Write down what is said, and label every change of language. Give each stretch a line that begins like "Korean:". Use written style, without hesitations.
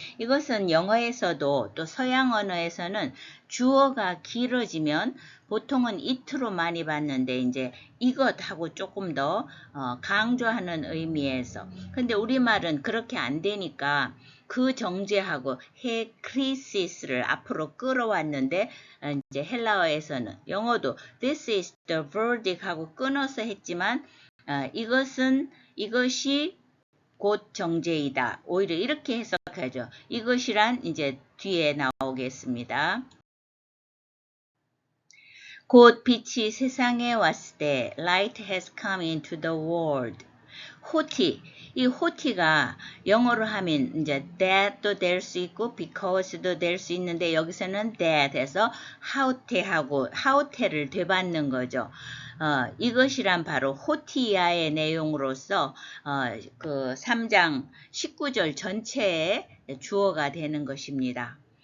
Korean: 이것은 영어에서도 또 서양 언어에서는 주어가 길어지면 보통은 it로 많이 봤는데 이제 이것하고 조금 더 강조하는 의미에서 근데 우리말은 그렇게 안 되니까 그 정죄하고 크리시스를 앞으로 끌어왔는데 이제 헬라어에서는 영어도
English: This is the verdict
Korean: 하고 끊어서 했지만 이것이 곧 정죄이다. 오히려 이렇게 해석하죠. 이것이란 이제 뒤에 나오겠습니다. 곧 빛이 세상에 왔을 때
English: Light has come into the world.
Korean: 호티, 이 호티가 영어로 하면 이제 that도 될 수 있고 because도 될 수 있는데 여기서는 that 해서 하우테를 되받는 거죠. 이것이란 바로 호티야의 내용으로서 그 3장 19절 전체의 주어가 되는 것입니다.